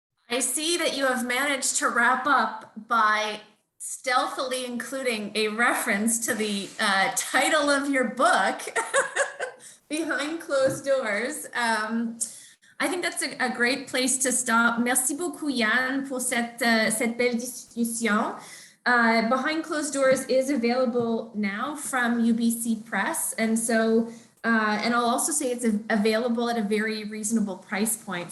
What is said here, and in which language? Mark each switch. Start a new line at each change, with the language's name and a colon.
English: I see that you have managed to wrap up by stealthily including a reference to the title of your book, Behind Closed Doors. I think that's a great place to stop.
French: Merci beaucoup, Jan, pour cette belle discussion.
English: Behind Closed Doors is available now from UBC Press. And so, and I'll also say it's available at a very reasonable price point.